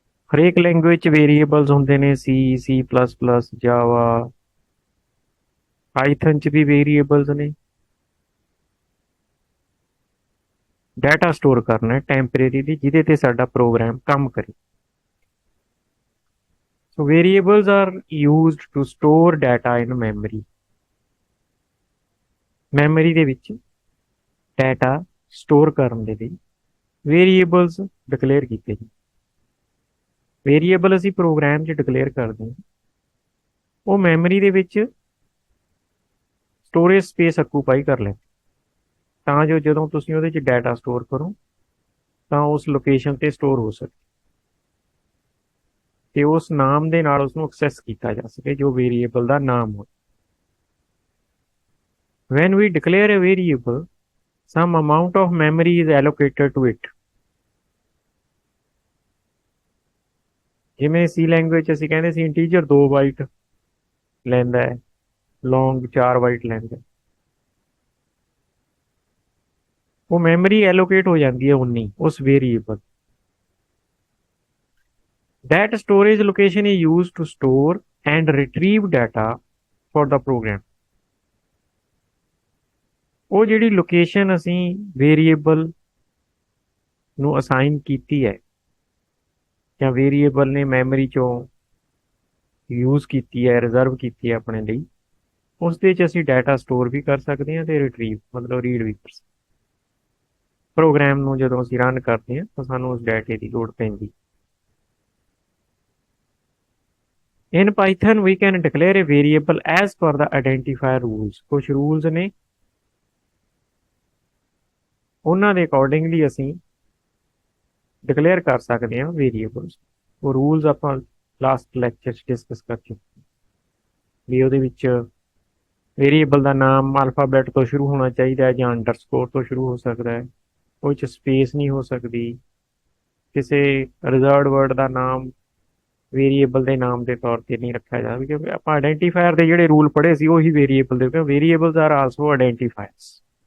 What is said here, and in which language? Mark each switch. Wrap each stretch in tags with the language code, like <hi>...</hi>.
<pa>ਹਰੇਕ ਲੈਂਗੁਏਜ 'ਚ ਵੇਰੀਏਬਲਸ ਹੁੰਦੇ ਨੇ, ਸੀ ਪਲੱਸ ਪਲੱਸ, ਜਾਵਾ, ਪਾਈਥਨ 'ਚ ਵੀ ਵੇਰੀਏਬਲਸ ਨੇ। ਡਾਟਾ ਸਟੋਰ ਕਰਨਾ ਹੈ ਟੈਂਪਰੇਰੀਲੀ ਜਿਹਦੇ ਤੇ ਸਾਡਾ ਪ੍ਰੋਗਰਾਮ ਕੰਮ ਕਰੇ।</pa> <en>So variables are used to store data in memory.</en> <pa>Memory ਦੇ ਵਿੱਚ ਡਾਟਾ ਸਟੋਰ ਕਰਨ ਦੇ ਲਈ ਵੇਰੀਏਬਲਸ ਡਿਕਲੇਅਰ ਕੀਤੇ ਜੀ। ਵੇਰੀਏਬਲ ਅਸੀਂ ਪ੍ਰੋਗਰਾਮ 'ਚ ਡਿਕਲੇਅਰ ਕਰਦੇ ਹਾਂ, ਉਹ ਮੈਮਰੀ ਦੇ ਵਿੱਚ ਸਟੋਰੇਜ ਸਪੇਸ ਆਕੂਪਾਈ ਕਰ ਲੈਂਦੇ ਤਾਂ ਜੋ ਜਦੋਂ ਤੁਸੀਂ ਉਹਦੇ 'ਚ ਡਾਟਾ ਸਟੋਰ ਕਰੋ ਤਾਂ ਉਸ ਲੋਕੇਸ਼ਨ ਤੇ ਸਟੋਰ ਹੋ ਸਕੇ ਤੇ ਉਸ ਨਾਮ ਦੇ ਨਾਲ ਉਸਨੂੰ ਐਕਸੈਸ ਕੀਤਾ ਜਾ ਸਕੇ ਜੋ ਵੇਰੀਏਬਲ ਦਾ ਨਾਮ ਹੋਵੇ।</pa> <en>When we declare a variable, some amount of memory is allocated to it.</en> <pa>ਜਿਵੇਂ ਸੀ ਲੈਂਗੁਏਜ ਅਸੀਂ ਕਹਿੰਦੇ ਸੀ ਇੰਟੀਜਰ 2 ਬਾਈਟ ਲੈਂਦਾ ਹੈ, ਲੌਂਗ 4 ਬਾਈਟ ਲੈਂਦਾ, ਉਹ ਮੈਮਰੀ ਐਲੋਕੇਟ ਹੋ ਜਾਂਦੀ ਹੈ 19 ਉਸ variable.</pa> <en>That storage location is used to store and retrieve data for the program.</en> <pa>ਉਹ ਜਿਹੜੀ ਲੋਕੇਸ਼ਨ ਅਸੀਂ ਵੇਰੀਏਬਲ ਨੂੰ ਅਸਾਈਨ ਕੀਤੀ ਹੈ ਜਾਂ ਵੇਰੀਏਬਲ ਨੇ ਮੈਮਰੀ ਚੋਂ ਯੂਜ਼ ਕੀਤੀ ਹੈ, ਰਿਜ਼ਰਵ ਕੀਤੀ ਹੈ ਆਪਣੇ ਲਈ, ਉਸ ਦੇ 'ਚ ਅਸੀਂ ਡਾਟਾ ਸਟੋਰ ਵੀ ਕਰ ਸਕਦੇ ਹਾਂ ਤੇ ਰਿਟਰੀਵ ਮਤਲਬ ਰੀਡ ਵੀ ਕਰ ਸਕਦੇ। ਪ੍ਰੋਗਰਾਮ ਨੂੰ ਜਦੋਂ ਅਸੀਂ ਰਨ ਕਰਦੇ ਹਾਂ ਤਾਂ ਸਾਨੂੰ ਉਸ ਡਾਟੇ ਦੀ ਲੋੜ ਪੈਂਦੀ।</pa> <en>In Python we can declare a variable as per the identifier rules.</en> <pa>ਕੁਝ ਰੂਲਸ ਨੇ, ਉਹਨਾਂ ਦੇ ਅਕੋਰਡਿੰਗਲੀ ਅਸੀਂ ਡਿਕਲੇਅਰ ਕਰ ਸਕਦੇ ਹਾਂ ਵੇਰੀਏਬਲਸ। ਉਹ ਰੂਲਸ ਆਪਾਂ ਲਾਸਟ ਲੈਕਚਰ 'ਚ ਡਿਸਕਸ ਕਰ ਚੁੱਕੇ ਵੀ ਉਹਦੇ ਵਿੱਚ ਵੇਰੀਏਬਲ ਦਾ ਨਾਮ ਅਲਫਾਬੈਟ ਤੋਂ ਸ਼ੁਰੂ ਹੋਣਾ ਚਾਹੀਦਾ ਹੈ ਜਾਂ ਅੰਡਰਸਕੋਰ ਤੋਂ ਸ਼ੁਰੂ ਹੋ ਸਕਦਾ ਹੈ, ਉਹ 'ਚ ਸਪੇਸ ਨਹੀਂ ਹੋ ਸਕਦੀ, ਕਿਸੇ ਰਿਜ਼ਰਵਡ ਵਰਡ ਦਾ ਨਾਮ ਵੇਰੀਏਬਲ ਦੇ ਨਾਮ ਦੇ ਤੌਰ ਤੇ ਨਹੀਂ ਰੱਖਿਆ ਜਾਵੇ ਕਿਉਂਕਿ ਆਪਾਂ ਆਇਡੈਂਟੀਫਾਇਰ ਦੇ ਜਿਹੜੇ ਰੂਲ ਪੜ੍ਹੇ ਸੀ ਉਹੀ ਵੇਰੀਏਬਲ ਦੇ, ਕਿਉਂਕਿ</pa> <en>Variables are also identifiers.</en>